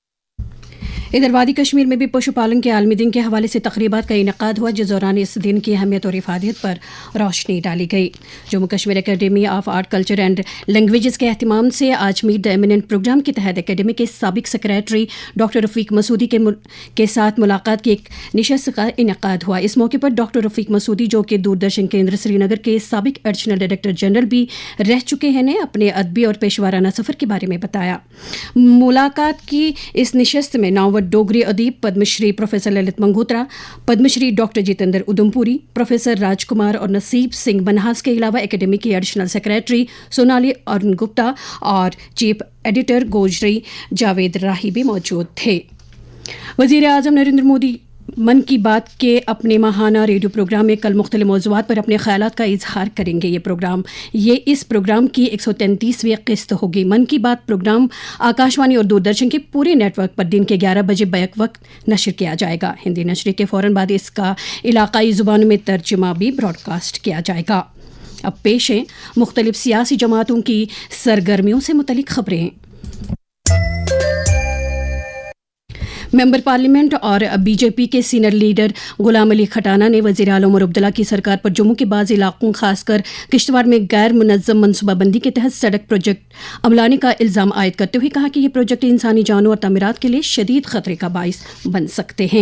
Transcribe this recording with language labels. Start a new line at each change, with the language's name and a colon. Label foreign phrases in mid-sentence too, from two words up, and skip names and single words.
Urdu: ادھر وادی کشمیر میں بھی پشو پالن کے عالمی دن کے حوالے سے تقریبات کا انعقاد ہوا جس دوران اس دن کی اہمیت اور افادیت پر روشنی ڈالی گئی. جموں کشمیر اکیڈمی آف آرٹ کلچر اینڈ لینگویجز کے اہتمام سے آج میٹ دا ایمیننٹ پروگرام کے تحت اکیڈمی کے سابق سیکریٹری ڈاکٹر رفیق مسعودی کے ساتھ ملاقات کی ایک نشست کا انعقاد ہوا. اس موقع پر ڈاکٹر رفیق مسعودی جو کہ دوردرشن کیندر سری نگر کے سابق
English: additional director general
Urdu: بھی رہ چکے ہیں نے اپنے ادبی اور پیشورانہ سفر کے بارے میں بتایا. ملاقات کی اس نشست میں ناول ڈوگری ادیب پدم شری پروفیسر للت منگوترا, پدم شری ڈاکٹر جتیندر ادمپوری, پروفیسر راج کمار اور نصیب سنگھ منہاس کے علاوہ اکیڈمی کی
English: additional secretary
Urdu: سونالی ارن گپتا اور
English: chief editor
Urdu: گوجری جاوید راہی بھی موجود تھے. وزیر اعظم نریندر مودی من کی بات کے اپنے ماہانہ ریڈیو پروگرام میں کل مختلف موضوعات پر اپنے خیالات کا اظہار کریں گے. یہ اس پروگرام کی 133ویں قسط ہوگی. من کی بات پروگرام آکاشوانی اور دوردرشن کے پورے نیٹ ورک پر دن کے 11 بجے بیک وقت نشر کیا جائے گا. ہندی نشر کے فوراً بعد اس کا علاقائی زبانوں میں ترجمہ بھی براڈ کاسٹ کیا جائے گا. اب پیش ہیں مختلف سیاسی جماعتوں کی سرگرمیوں سے متعلق خبریں.
English: member parliament
Urdu: اور بی جے پی کے
English: senior leader
Urdu: غلام علی کھٹانہ نے وزیر اعلیٰ عمر عبداللہ کی سرکار پر جموں کے بعض علاقوں خاص کر کشتواڑ میں غیر منظم منصوبہ بندی کے تحت سڑک پروجیکٹ عملانے کا الزام عائد کرتے ہوئے کہا کہ یہ پروجیکٹ انسانی جانوں اور تعمیرات کے لیے شدید خطرے کا باعث بن سکتے ہیں.